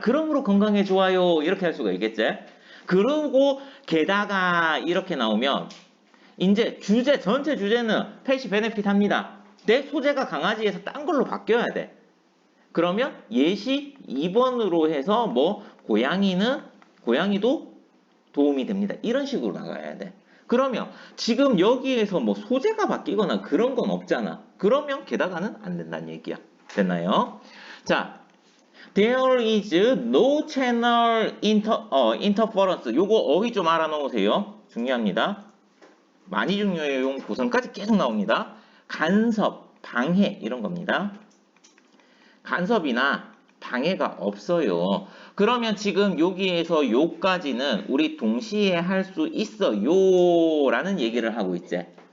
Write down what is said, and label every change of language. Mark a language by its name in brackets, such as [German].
[Korean] 그러므로 건강에 좋아요. 이렇게 할 수가 있겠지? 그러고 게다가 이렇게 나오면 이제 주제 전체 주제는 펫이 베네핏 합니다. 내 소재가 강아지에서 딴 걸로 바뀌어야 돼. 그러면 예시 2번으로 해서 뭐 고양이도 도움이 됩니다. 이런 식으로 나가야 돼. 그러면 지금 여기에서 뭐 소재가 바뀌거나 그런 건 없잖아. 그러면 게다가는 안 된다는 얘기야. 됐나요? 자, [English] there is no channel interference. [Korean] 요거 어휘 좀 알아놓으세요. 중요합니다. 많이 중요해요. 용 고성까지 계속 나옵니다. 간섭, 방해 이런 겁니다. 간섭이나 방해가 없어요. 그러면 지금 여기에서 요까지는 우리 동시에 할 수 있어요 라는 얘기를 하고 있지.